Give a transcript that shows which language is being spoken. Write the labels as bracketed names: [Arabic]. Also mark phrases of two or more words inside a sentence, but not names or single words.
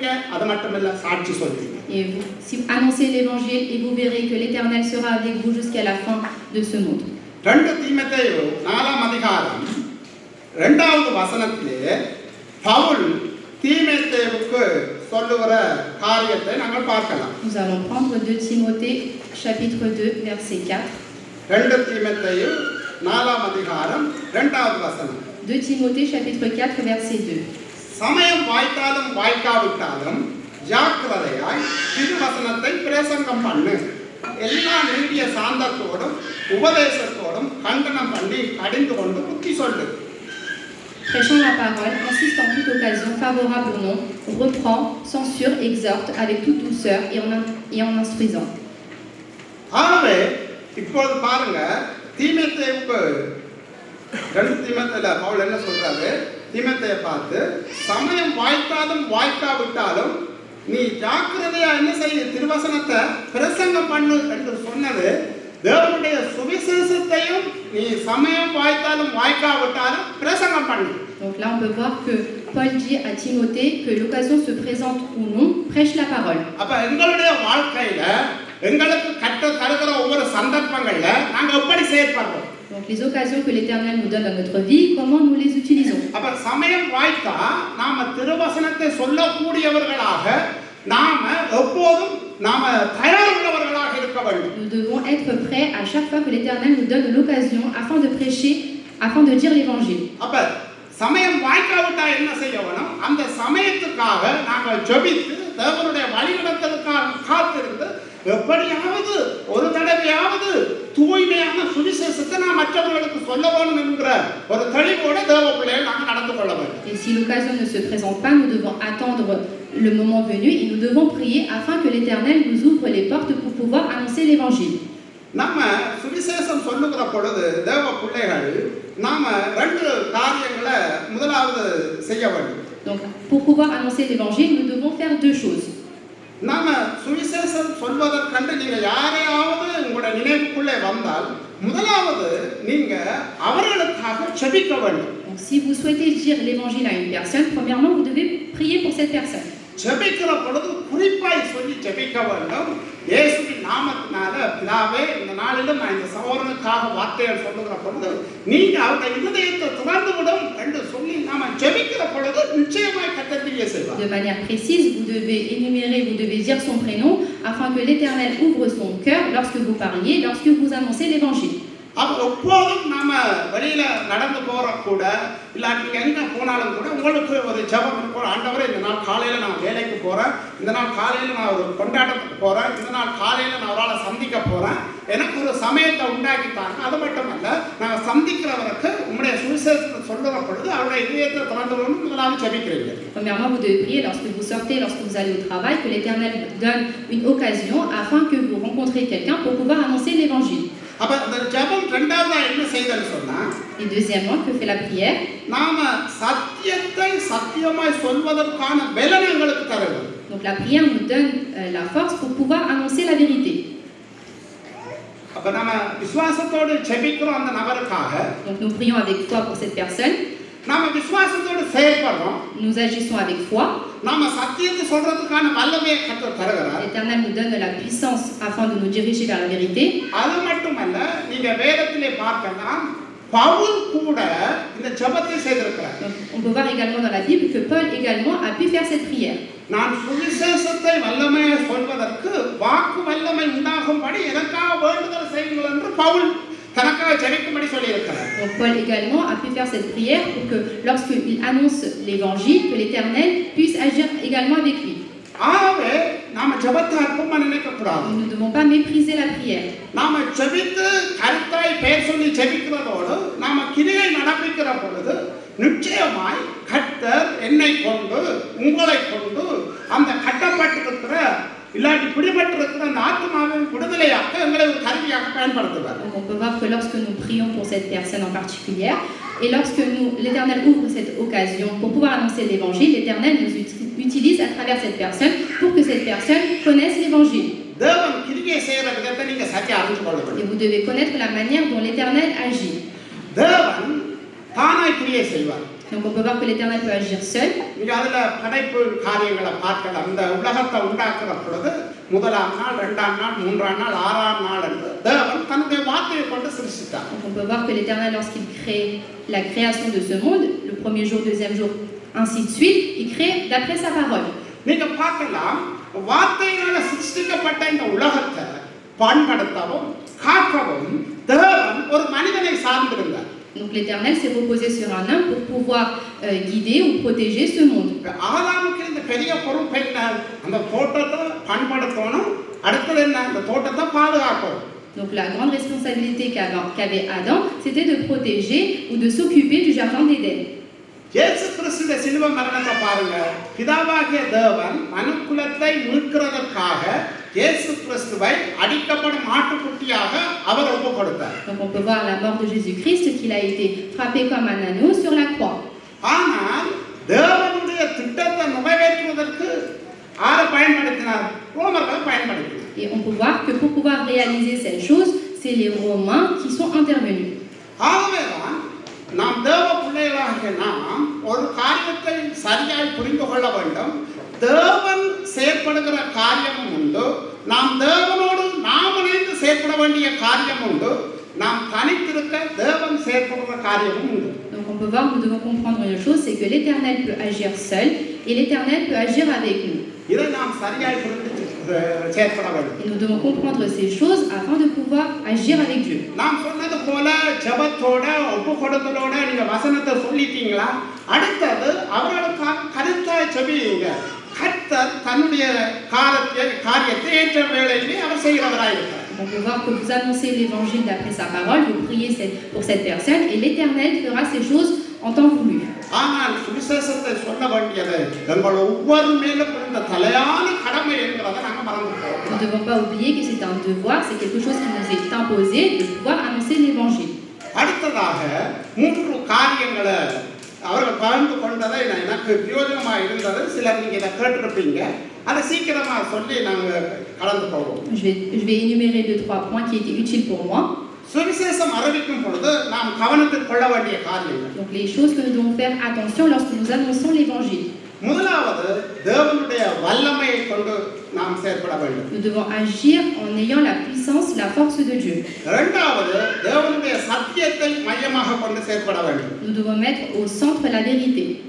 [Tamil] அது மட்டுமில்ல சாட்சி சொல்வீங்க. [French] Et vous, si vous annoncez l'évangile et vous verrez que l'Éternel sera avec vous jusqu'à la fin de ce monde. [Tamil] 2 தீமோத்தேயு 4ஆம் அதிகாரம் 2வது வசனத்திலே பவுல் தீமோத்தேயுவுக்கு சொல்லுகிற காரியத்தை நாங்கள் பார்க்கலாம். [French] Nous allons prendre 2 Timothée chapitre 2 verset 4. [Tamil] 2 தீமோத்தேயு 4ஆம் அதிகாரம் 2வது வசனம். [French] 2 Timothée chapitre 4 verset 2. [Tamil] சமயம் வாய்த்தாலும் வாய்க்காவிட்டாலும் ஜாக்கிரதையாய் திருவசனத்தை பிரசங்கம் பண்ணு. எல்லா நீடிய சாந்தத்தோடும் உபதேசத்தோடும் கண்டனம் பண்ணி கடிந்து கொண்டு புத்தி சொல்லு. [French] Prêchant la parole, insiste en toute occasion, favorable ou non, reprend, censure, exhorte avec toute douceur et en instruisant. [Tamil] ஆகவே இப்போது பாருங்க, தீமோத்தேயுக்கு 2 தீமோத்தேயுல பவுல் என்ன சொல்றாரு? தீமோத்தேயை பார்த்து சமயம் வாய்த்தாலும் வாய்க்காவிட்டாலும் நீ ஜாக்கிரதையா என்ன செய்ய, திருவசனத்தை பிரசங்கம் பண்ணு என்று சொன்னது தேவனுடைய சுவிசேஷத்தையும் நீ சமயம் வாய்த்தாலும் வாய்க்காவிட்டாலும் பிரசங்கம் பண்ணு. [French] Donc là, on peut voir que Paul dit à Timothée que l'occasion se présente ou non, prêche la parole. [Tamil] அப்ப எங்களுடைய வாழ்க்கையில எங்களுக்கு கற்று தருகிற ஒவ்வொரு சந்தர்ப்பங்கள்ல நாங்க எப்படி செயல்படுறோம்? [French] Donc les occasions que l'Éternel nous donne dans notre vie, comment nous les utilisons? [Tamil] அப்ப சமயம் வாய்த்தா நாம திருவசனத்தை சொல்லக்கூடியவர்களாக நாம எப்போதும் நாம தயாருள்ளவர்களாக இருக்க வேண்டும். [French] Nous devons être prêts à chaque fois que l'Éternel nous donne l'occasion afin de prêcher, afin de dire l'Évangile. [Tamil] அப்ப சமயம் வாய்க்காவிட்டா என்ன செய்யணும்? அந்த சமயத்துக்காக நாங்கள் ஜெபித்து தேவனுடைய வழிநடத்தலுக்காக காத்திருந்து எப்படியாவது ஒரு தடவையாவது தூய்மையான சுவிசேஷத்தை நாம் மற்றவர்களுக்கு சொல்ல வேண்டும் என்கிற ஒரு தெளிவோட தேவ பிள்ளைகள் நாங்கள் நடந்து கொள்ள வேண்டும். [French] Et si l'occasion ne se présente pas, nous devons attendre le moment venu et nous devons prier afin que l'Éternel nous ouvre les portes pour pouvoir annoncer l'Évangile. [Tamil] நம்ம சுவிசேஷம் சொல்லுகிற பொழுது தேவ பிள்ளைகள் நாம 2 காரியங்களை முதலாவது செய்ய வேண்டும். [French] Donc pour pouvoir annoncer l'Évangile, nous devons faire 2 choses. [Tamil] நாம சுவிசேஷம் சொல்வதற்கென்று நீங்க யாரையாவது உங்களுடைய நினைவுக்குள்ளே வந்தால் முதலாவது நீங்க அவர்களுக்காக ஜெபிக்க வேண்டும். [French] Donc si vous souhaitez dire l'Évangile à une personne, premièrement vous devez prier pour cette personne. [Tamil] ஜெபிக்கிற பொழுது குறிப்பாய் சொல்லி ஜெபிக்க வேண்டும். இயேசுவின் நாமத்தினால பிதாவே, இந்த நாளிலும் நான் இந்த சகோதரனுக்காக வார்த்தையை சொல்லுகிற பொழுது நீங்க அவருடைய இதயத்தை திறந்து விடும் என்று சொல்லி நாம ஜெபிக்கிற பொழுது நிச்சயமாய் கர்த்தர் கிரியை செய்வார். [French] De manière précise, vous devez énumérer, vous devez dire son prénom afin que l'Éternel ouvre son cœur lorsque vous parliez, lorsque vous annoncez l'Évangile. [Tamil] அப்ப எப்போதும் நாம வெளியில நடந்து போற கூட இல்லாட்டி எங்க போனாலும் கூட உங்களுக்கு ஒரு ஜெபம் இருக்கும். ஆண்டவரே, இந்த நாள் காலையில நான் வேலைக்கு போறேன், இந்த நாள் காலையில நான் ஒரு கொண்டாட்டத்துக்கு போறேன், இந்த நாள் காலையில நான் ஒரு ஆளை சந்திக்க போறேன், எனக்கு ஒரு சமயத்தை உண்டாக்கிட்டாங்க. அது மட்டுமல்ல, நான் சந்திக்கிறவருக்கு உங்களுடைய சுவிசேஷத்தை சொல்லுற பொழுது அவருடைய இதயத்தை திறந்து முதலாவது ஜெபிக்கிறீங்க. [French] Premièrement, vous devez prier lorsque vous sortez, lorsque vous allez au travail, que l'Éternel vous donne une occasion afin que vous rencontrez quelqu'un pour pouvoir annoncer l'Évangile. [Tamil] அப்ப இந்த ஜெபம் இரண்டாவதா என்ன செய்தன்னு சொன்னா, [French] Et deuxièmement, que fait la prière? [Tamil] நாம சத்தியத்தை சத்தியமாய் சொல்வதற்கான பலனை எங்களுக்கு தருது. [French] Donc la prière nous donne la force pour pouvoir annoncer la vérité. [Tamil] அப்ப நாம விசுவாசத்தோடு ஜெபிக்கிறோம் அந்த நபருக்காக. [French] Donc nous prions avec foi pour cette personne. [Tamil] நாம விசுவாசத்தோடு செயல்படுறோம். [French] Nous agissons avec foi. [Tamil] நாம சத்தியத்தை சொல்றதுக்கான வல்லமையை கர்த்தர் தருகிறார். [French] L'Éternel nous donne de la puissance afin de nous diriger vers la vérité. [Tamil] அது மட்டுமல்ல, நீங்க வேதத்திலே பார்க்கலாம், பவுல் கூட இந்த ஜெபத்தை செய்திருக்கிறார். [French] Donc, on peut voir également dans la Bible que Paul également a pu faire cette prière. [Tamil] நான் சுவிசேஷத்தை வல்லமையை சொல்வதற்கு வாக்கு வல்லமை உண்டாகும்படி எனக்காக வேண்டுதல் செய்யுங்கள் என்று பவுல் தனக்காக ஜெபிக்கும்படி சொல்லியிருக்கிறார். [French] Donc Paul également a pu faire cette prière pour que lorsqu'il annonce l'évangile, que l'Éternel puisse agir également avec lui. [Tamil] ஆகவே நாம ஜெபத்தை அற்பமா நினைக்க கூடாது. [French] Nous ne devons pas mépriser la prière. [Tamil] நாம ஜெபித்து கருத்தாய் பெயர் சொல்லி ஜெபிக்கிறதோடு நாம கிரியை நடப்பிக்கிற பொழுது நிச்சயமாய் கர்த்தர் என்னை கொண்டு உங்களை கொண்டு அந்த கட்டப்பட்டிருக்கிற இல்லாட்டி பிடிபட்டிருக்கிற அந்த ஆத்மாவை விடுதலையாக்க எங்களை ஒரு கருவியாக பயன்படுத்துவார். [French] Donc on peut voir que lorsque nous prions pour cette personne en particulier et lorsque l'Éternel ouvre cette occasion pour pouvoir annoncer l'évangile, l'Éternel nous utilise à travers cette personne pour que cette personne connaisse l'évangile. [Tamil] தேவன் கிரியை செய்யற விதத்தை நீங்க சரியா அறிந்து கொள்ள வேண்டும். [French] Et vous devez connaître la manière dont l'Éternel agit. [Tamil] தேவன் தானாய் கிரியை செய்வார். [French] Donc on peut voir que l'Éternel peut agir seul. [Tamil] நீங்க அதுல படைப்பு காரியங்களை பார்க்கலாம். இந்த உலகத்தை உண்டாக்குற பொழுது முதலாம் நாள், 2ஆம் நாள், 3ஆம் நாள், 6ஆம் நாள் என்று தேவன் தன்னுடைய வார்த்தையை கொண்டு சிருஷ்டித்தார். [French] Donc on peut voir que l'Éternel, lorsqu'il crée la création de ce monde, le premier jour, deuxième jour, ainsi de suite, il crée d'après sa parole. [Tamil] நீங்க பார்க்கலாம், வார்த்தையினால சிருஷ்டிக்கப்பட்ட இந்த உலகத்தை பண்படுத்தவும் காக்கவும் தேவன் ஒரு மனிதனை சார்ந்திருந்தார். [French] Donc l'Éternel s'est reposé sur un homme pour pouvoir guider ou protéger ce monde. [Tamil] ஆதாமுக்கு இந்த பெரிய பொறுப்பு என்ன? அந்த தோட்டத்தை பண்படுத்தணும், அடுத்தது என்ன? அந்த தோட்டத்தை பாதுகாக்கணும். [French] Donc la grande responsabilité qu'avait Adam, c'était de protéger ou de s'occuper du jardin d'Éden. [Tamil] இயேசு கிறிஸ்துவின் சிலுவை மரணத்தை பாருங்க. பிதாவாகிய தேவன் மனுக்குலத்தை மீட்கிறதற்காக இயேசு கிறிஸ்துவை அடிக்கப்படும் ஆட்டுக்குட்டியாக அவர் ஒப்பு கொடுத்தார். [French] Donc on peut voir la mort de Jésus-Christ qu'il a été frappé comme un agneau sur la croix. [Tamil] ஆனால் தேவனுடைய திட்டத்தை நிறைவேற்றுவதற்கு யாரை பயன்படுத்தினார்? ரோமர்களை பயன்படுத்தினார். [French] Et on peut voir que pour pouvoir réaliser cette chose, c'est les Romains qui sont intervenus. [Tamil] ஆகவேதான் நாம் தேவ பிள்ளைகளாகிய நாம் ஒரு காரியத்தை சரியாய் புரிந்து கொள்ள வேண்டும். தேவன் செயற்படுகிற காரியமும் உண்டு, நாம் தேவனோடு நாம் இணைந்து செயற்பட வேண்டிய காரியம் உண்டு, நாம் தனித்திருக்க தேவன் செயற்படுகிற காரியமும் உண்டு. [French] Donc on peut voir, nous devons comprendre une chose, c'est que l'Éternel peut agir seul et l'Éternel peut agir avec nous. [Tamil] இதை நாம் சரியாய் புரிந்து செயற்பட வேண்டும். [French] Et nous devons comprendre ces choses afin de pouvoir agir avec Dieu. [Tamil] நாம் சொன்னது போல ஜெபத்தோட ஒப்பு கொடுத்தலோட நீங்க வசனத்தை சொல்லிட்டீங்களா? அடுத்தது அவர்களுக்காக கருத்தாய் செபியுங்க. கர்த்தர் தன்னுடைய காரியத்தை ஏற்ற வேளையிலே அவர் செய்கிறவராயிருக்கிறார். [French] On peut voir que vous annoncez l'évangile d'après sa parole, vous priez pour cette personne et l'Éternel fera ces choses en temps voulu. [Tamil] ஆனால் சுவிசேஷத்தை சொல்ல வேண்டியது எங்கள் ஒவ்வொரு மேலும் இருந்த தலையான கடமை என்கிறதை நாங்கள் மறந்துட்டோம். [French] Nous ne devons pas oublier que c'est un devoir, c'est quelque chose qui nous est imposé de pouvoir annoncer l'évangile. [Tamil] அடுத்ததாக 3 காரியங்களை அவர்கள் பகிர்ந்து கொண்டதை எனக்கு பிரயோஜனமாக இருந்தது. சிலர் நீங்க இதை கேட்டிருப்பீங்க. அதை சீக்கிரமா சொல்லி நாங்கள் கடந்து போவோம். [French] Je vais énumérer 2-3 points qui étaient utiles pour moi. [Tamil] சுவிசேஷம் அறிவிக்கும் பொழுது நாம் கவனத்தில் கொள்ள வேண்டிய காரியங்கள். [French] Donc les choses que nous devons faire attention lorsque nous annonçons l'évangile. [Tamil] முதலாவது தேவனுடைய வல்லமையை கொண்டு நாம் செயல்பட வேண்டும். [French] Nous devons agir en ayant la puissance, la force de Dieu. [Tamil] இரண்டாவது தேவனுடைய சத்தியத்தை மையமாக கொண்டு செயல்பட வேண்டும். [French] Nous devons mettre au centre la vérité.